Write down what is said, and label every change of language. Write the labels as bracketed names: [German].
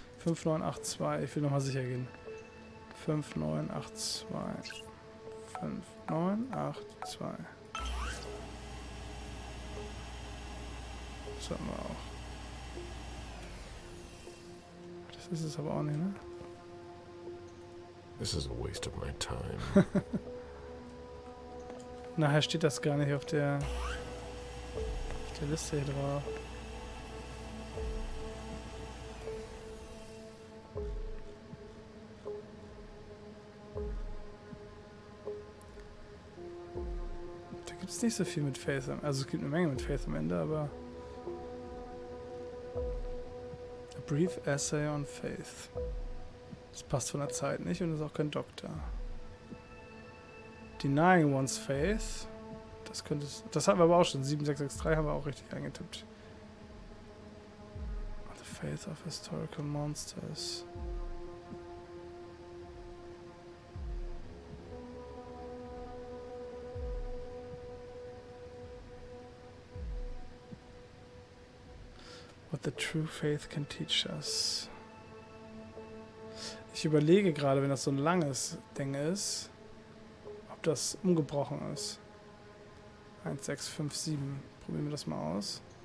[German] 5982. Ich will nochmal sicher gehen. 5982. 5982. Das hatten wir auch. Das ist es aber auch nicht, ne? [English] This is a waste of my time. [German] Nachher steht das gar nicht auf der Liste hier drauf. Da gibt es nicht so viel mit Faith am Ende. Also es gibt eine Menge mit Faith am Ende, aber A Brief Essay on Faith. Das passt von der Zeit nicht und ist auch kein Doktor. Denying One's Faith. Das könnte es. Das haben wir aber auch schon. 7663 haben wir auch richtig eingetippt. [English] The Faith of Historical Monsters. What the true faith can teach us. [German] Ich überlege gerade, wenn das so ein langes Ding ist, ob das umgebrochen ist. 1657. Probieren wir das mal aus.